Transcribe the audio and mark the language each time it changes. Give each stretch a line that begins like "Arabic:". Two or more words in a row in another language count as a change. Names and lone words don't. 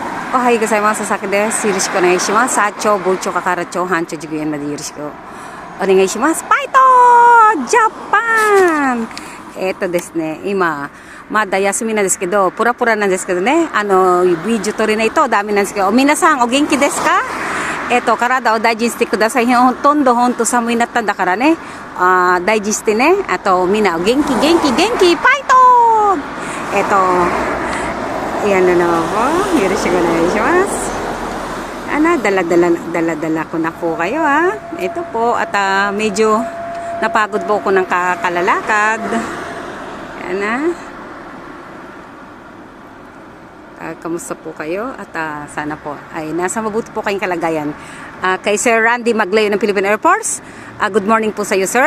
Japanese: おはようございます。さきです。よろしくお願いします。サチョ、ボチョ、カカラチョ、ハンチョ、ジグエンまでよろしくお願いします。ファイトジャパンですね、今、まだ休みなんですけど、プラプラなんですけどね、ビデオ撮れないとダメなんですけど、皆さんお元気ですか？体を大事にしてください。ほとんど寒いなったんだからね、大事にしてね、あとみんな元気、ファイト
Filipino: yan na po.
Japanese: Yoろしくお願いします。
Filipino: Dala-dala ko na po kayo ha. Ito po, at medyo napagod po ako ng kakalalakad. Yan na. Kamusta po kayo? At sana po ay nasa mabuti po kayong kalagayan. Kay Sir Randy Maglayo ng Philippine Air Force,
English: good morning
Filipino: po sa iyo, sir.